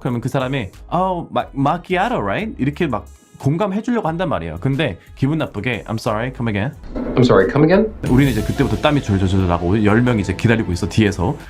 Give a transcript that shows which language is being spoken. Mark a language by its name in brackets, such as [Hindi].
[Korean] 그러면 그 사람이 마키아토, right? 이렇게 막 공감해 주려고 한단 말이에요. 근데 기분 나쁘게 [English] I'm sorry, come again. I'm sorry, come again? [Korean] 우리는 이제 그때부터 땀이 졸졸졸 나고 10명이 이제 기다리고 있어 뒤에서.